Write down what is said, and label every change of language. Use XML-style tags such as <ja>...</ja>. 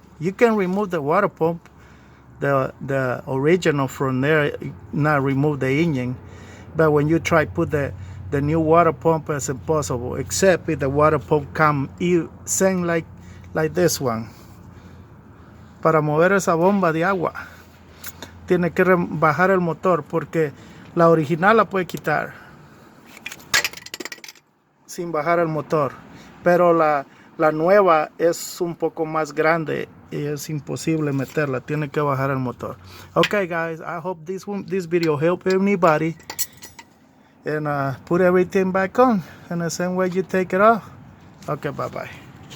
<en>You can remove the water pump, the original from there, not remove the engine, but when you try put the new water pump, it's impossible, except if the water pump come same like this one.</en> <es>Para mover esa bomba de agua tiene que bajar el motor, porque la original la puede quitar sin bajar el motor, pero la nueva es un poco más grande y es imposible meterla, tiene que bajar el motor.</es> <en>Okay guys, I hope this video helped anybody, and put everything back on in the same way you take it off. Okay, bye bye.</en>